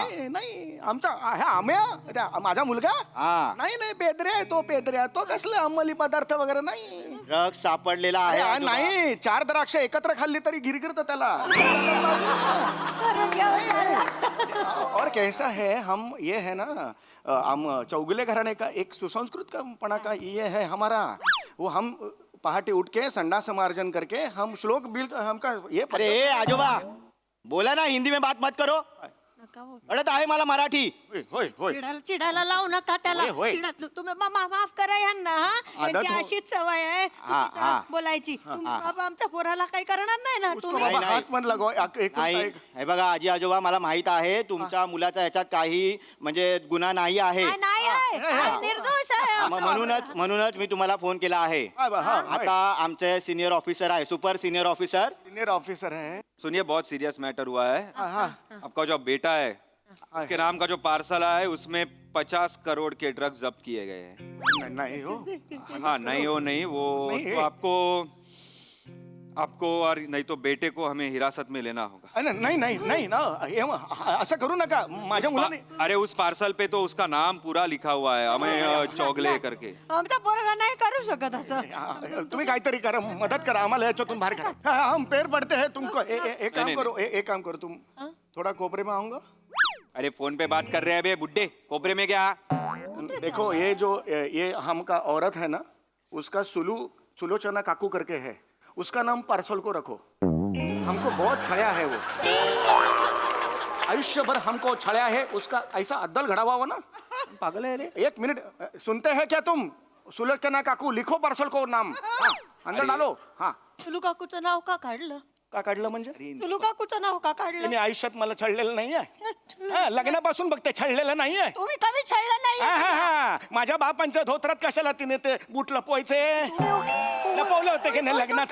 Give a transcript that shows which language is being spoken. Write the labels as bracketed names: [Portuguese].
[Marathi] नाही आमचा आम्ही माझा मुलगा. नाही पेद्र्या तो कसला अंमली पदार्थ वगैरे नाही. ड्रग्ज सापडलेला आहे. नाही 4 द्राक्ष एकत्र खाल्ली तरी गिरगिरत त्याला. [Hindi] और कैसा है, हम ये है ना, हम चौगुले घराने का एक सुसंस्कृत पना का ये है हमारा. वो हम पहाटे उठ के संडास मार्जन करके हम श्लोक बिल हमका ये. [Marathi] अरे आजोबा बोला ना, [Hindi] हिंदी में बात मत करो. [Marathi] अडत आहे मला मराठी. चिडायला लावू नका त्याला. तुम्ही माफ करा यांना. यांची अशीच सवय आहे बोलायची. तुम्ही आमच्या पोराला काही करणार नाही ना तुम्ही? [Hindi] हात मन लगो. [Marathi] हे बघा आजी आजोबा, मला माहित आहे तुमच्या मुलाचा याच्यात काही म्हणजे गुन्हा नाही आहे. नाही आहे, निर्दोष आहे. म्हणूनच मी तुम्हाला फोन केला आहे. आता आमचे सिनियर ऑफिसर आहे, सुपर सिनियर ऑफिसर [Hindi] है. सुनिए, बहुत सीरियस मैटर हुआ है। आपका जो बेटा है, उसके नाम का जो पार्सल आया है, उसमें 50 करोड़ के ड्रग्स जब्त किए गए हैं। नहीं हो. हाँ नहीं वो तो आपको और नहीं तो बेटे को हमें हिरासत में लेना होगा। [Marathi] नाही नाही नाही ना असं करू नका माझ्या मुलाने [Hindi] अरे उस पार्सल पे तो उसका नाम पूरा लिखा हुआ है, हमें चौगले करके। [Marathi] आमचा पोरगा नाही करू शकत असं. तुम्ही काहीतरी करा, मदत करा आम्हाला याच्यातून बाहेर काढा. [Hindi] हम पैर पडते हैं तुमको. एक काम नहीं, करो, एक काम करो तुम थोड़ा कोपरे में आऊंगा. अरे फोन पे बात कर रहे हैं बे बुड्ढे, कोपरे में क्या? देखो ये हम का औरत है ना, उसका सुलोचना काकू करके है, उसका नाम पार्सल को रखो. हमको बहुत छाया है वो, आयुष्यभर हमको छाया है उसका. ऐसा अद्दल घड़ा हुआ ना. [Marathi] पागल आहे रे. [Hindi] एक मिनट, सुनते हैं क्या तुम? सुलोचना काकू लिखो पार्सल को नाम. हाँ, अंदर डालो. हाँ, [Marathi] तुलू काकूचं नाव का काढलं? का काढलं म्हणजे? तुलू काकूचं नाव का काढलं? तिने आयुष्यात मला छळलेलं नाहीये. हा, लग्नापासून बघते छळलेलं नाहीये. तुम्ही कमी छळलं नाही. हा हा हा, माझ्या बापांच्या धोत्रात कशाला तिने ते बूट लपवायचे? लपवले होते की नाही लग्नात?